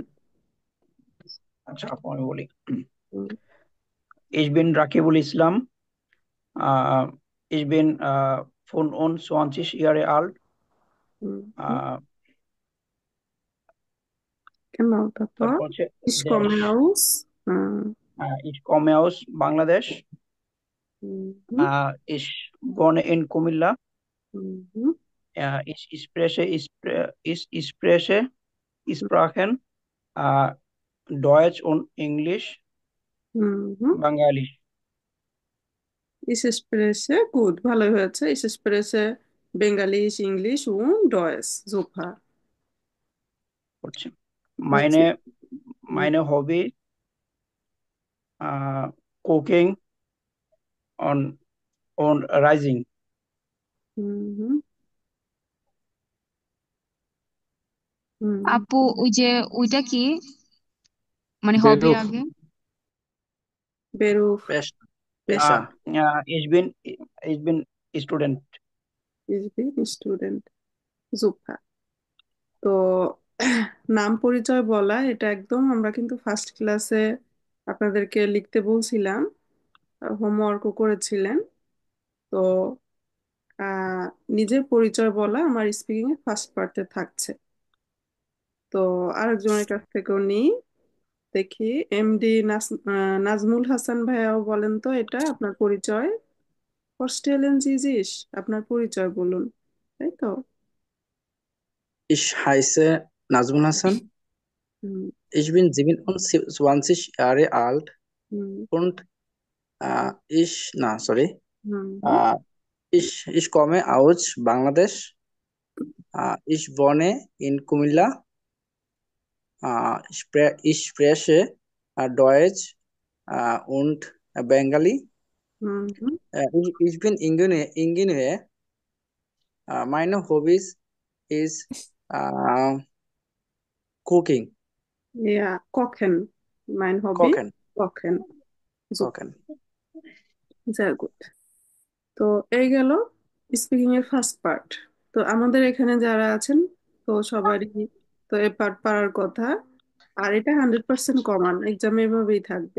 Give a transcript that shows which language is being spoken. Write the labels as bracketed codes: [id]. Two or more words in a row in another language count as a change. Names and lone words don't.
[bn] আচ্ছা আপু আমি বলি। হুম [de] Ich bin Rakibul Islam. Ich bin 25 Jahre alt. [bn] হুম হুম। আহ, Genau, তারপর তারপর হচ্ছে [de] ich [bn] দেশ। [de] komme aus। হুম Ich komme aus Bangladesh. [bn] হুম হুম [de] Ich wohne in Kumilla. [bn] হুম [de] Ich spreche Sprachen äh, Deutsch und Englisch, [bn] হুম। [en] Bengali. [de] Ich spreche, gut, [bn] ভালোই হয়েছে। [de] Ich spreche Bengalisch, English und Deutsch, super। [bn] করছি। হচ্ছে। [de] Meine, [bn] হুম [de] meine Hobby cooking und Rising. [bn] হুম হুম। আপু ওই যে ওইটা কি মানে হবে [de] বেরুফ। [bn] আগে? [de] বেরুফ। [bn] পেশা। পেশা। [de] Uh, ich bin Student. Ich bin Student, super। [bn] তো নাম পরিচয় বলা, এটা একদম আমরা কিন্তু ফার্স্ট ক্লাসে আপনাদেরকে লিখতে বলছিলাম, হোমওয়ার্কও করেছিলেন। তো আহ, নিজের পরিচয় বলা আমার স্পিকিং এর ফার্স্ট পার্টে থাকছে। তো আরেকজনের কাছ থেকেও নিই, দেখি। এমডি নাজমুল হাসান ভাইয়াও বলেন তো, এটা আপনার পরিচয়। [de] Stellen Sie sich, [bn] আপনার পরিচয় বলুন, তাই তো? [de] Ich heiße Nazmul Hassan. [bn] হুম [de] Ich bin 27 Jahre alt [bn] হুম [de] und sorry. [bn] হুম হুম [de] Äh, ich komme aus Bangladesch. Ich wohne in Kumilla. Ich spreche Deutsch und Bengali. [bn] হুম হুম। [de] Ich bin Ingenieur. Meine Hobbys is uh, cooking. Ja, kochen, mein Hobby। Kochen. কোকেন। কোকেন। [en] very good. [bn] তো এই গেল স্পিকিং এর ফার্স্ট পার্ট। তো আমাদের এখানে যারা আছেন, তো সবারই তো এই পার্ট পারার কথা। আর এটা 100% কমান, এক্সামে এভাবেই থাকবে।